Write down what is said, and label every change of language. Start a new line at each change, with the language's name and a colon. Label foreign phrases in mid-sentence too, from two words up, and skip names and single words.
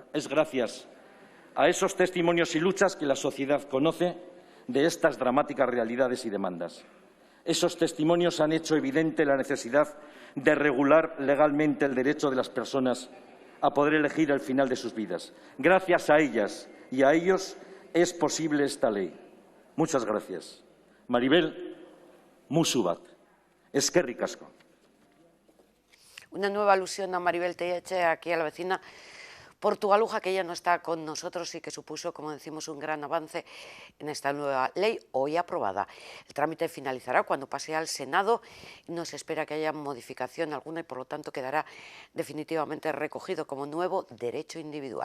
Spanish: Es gracias a esos testimonios y luchas que la sociedad conoce de estas dramáticas realidades y demandas. Esos testimonios han hecho evidente la necesidad de regular legalmente el derecho de las personas a poder elegir el final de sus vidas. Gracias a ellas y a ellos es posible esta ley. Muchas gracias. Maribel
Basque: Musu bat. Eskerrik asko.
Spanish: Una nueva alusión a Maribel Tellache, aquí a la vecina portugaluja, que ya no está con nosotros y que supuso, como decimos, un gran avance en esta nueva ley hoy aprobada. El trámite finalizará cuando pase al Senado y no se espera que haya modificación alguna y por lo tanto quedará definitivamente recogido como nuevo derecho individual.